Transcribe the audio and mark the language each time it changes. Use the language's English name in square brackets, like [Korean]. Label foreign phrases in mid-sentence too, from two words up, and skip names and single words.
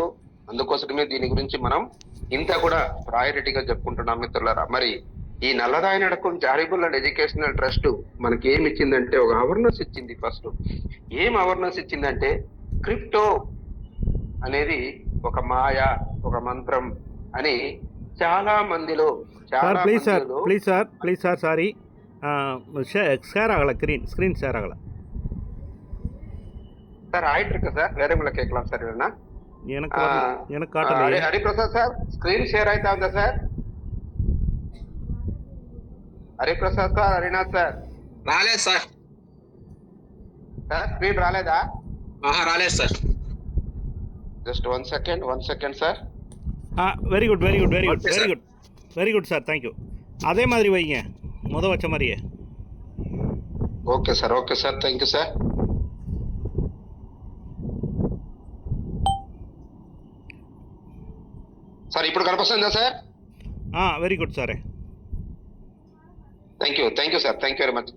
[Telugu] అందుకోసమే దీని గురించి మనం ఇంత కూడా ప్రయారిటీగా చెప్పుకుంటున్నాం మిత్రులారా. మరి ఈ నల్లదాయి నడకం చారిటబుల్ అండ్ ఎడ్యుకేషనల్ ట్రస్ట్ మనకి ఏమి ఇచ్చిందంటే ఒక అవేర్నెస్ ఇచ్చింది. ఫస్ట్ ఏం అవేర్నెస్ ఇచ్చిందంటే క్రిప్టో అనేది ఒక మాయ, ఒక మంత్రం అని చాలా మందిలో [English] please sir sorry share [Kannada] ಆಗಲ್ಲ [English] screen share [Kannada] ಆಗಲ್ಲ [Tamil] சார். ஆயிட்டு இருக்கு சார். வேற உங்களை கேட்கலாம் சார். இல்லைன்னா எனக்கு காட்டல. [Telugu] హరిప్రసాద్ సార్, స్క్రీన్ షేర్ అయితే ఉందా సార్? హరిప్రసాద్ సార్, హరినాథ్ సార్ రాలేదు సార్. సార్ స్క్రీన్ రాలేదా? రాలేదు సార్. [English] just 1 second sir. very good sir. thank you. [Tamil] அதே மாதிரி வைங்க, வச்ச மாதிரியே. [English] okay sir. thank you sir. [Telugu] సార్ ఇప్పుడు కనిపిస్తుందా సార్? [English] very good sir. thank you sir. thank you very much.